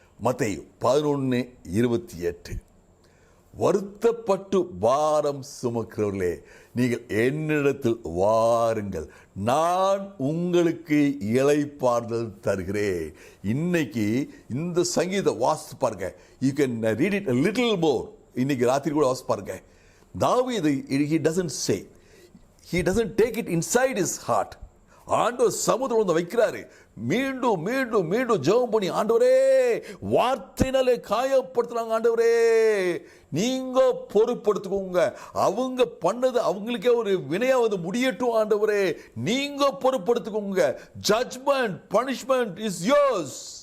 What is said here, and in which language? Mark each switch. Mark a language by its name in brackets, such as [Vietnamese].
[Tamil] மத்தேயு 11:28, வருத்தப்பட்டு பாரம் சுமக்கிறவர்களே, நீங்கள் என்னிடத்தில் வாருங்கள், நான் உங்களுக்கு இளைப்பாறுதல் தருகிறேன். இன்னைக்கு இந்த சங்கீத வாசித்து பாருங்க. [English] You can read it a little more. [Tamil] இன்னைக்கு ராத்திரி கூட வாசித்து பாருங்க. [English] தாவீது he doesn't say, he doesn't take it inside his heart. [Tamil] ஆண்டவர் சமுத்திரம் வந்து வைக்கிறாரு. மீண்டும் மீண்டும் மீண்டும் ஜெபம் பண்ணி, ஆண்டவரே வார்த்தையினாலே காயப்படுத்துறாங்க, ஆண்டவரே நீங்க பொறுப்படுத்துக்கோங்க, அவங்க பண்ணது அவங்களுக்கே ஒரு வினையா வந்து முடியட்டும், ஆண்டவரே நீங்க பொறுப்படுத்துக்கோங்க, [English] Judgment punishment is yours.